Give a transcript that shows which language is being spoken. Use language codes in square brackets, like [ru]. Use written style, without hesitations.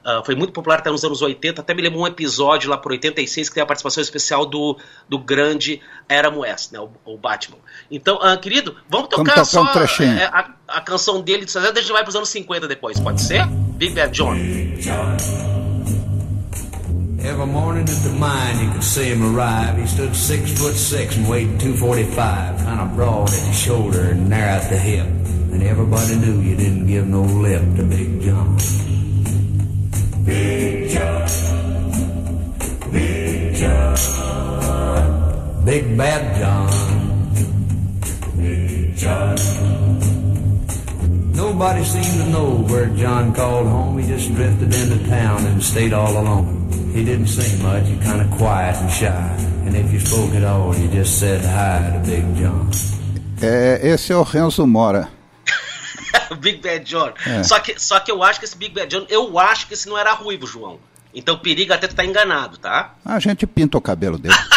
[pt] Foi muito popular até nos anos 80, até me lembro um episódio lá por 86 que tem a participação especial do grande Adam West, né, o Batman. Então, querido, vamos tocar um trechinho. A canção dele, a gente vai pros anos 50 depois, pode ser? Big Bad John. [en] Every morning at the mine, you could see him arrive. He stood 6'6" and weighed 245, kind of broad at the shoulder and narrow at the hip. And everybody knew you didn't give no lip to Big John. Big John, Big John, Big Bad John, Big John. Nobody seemed to know where John called home. He just drifted into town and stayed all alone. He didn't say much, he kind of quiet and shy. And if you spoke at all, you just said hi to Big John. [pt] Esse é o Renzo Mora. Big Bad John. É. Só que eu acho que esse Big Bad John, eu acho que esse não era ruivo, João. Então perigo até tu tá enganado, tá? A gente pinta o cabelo dele.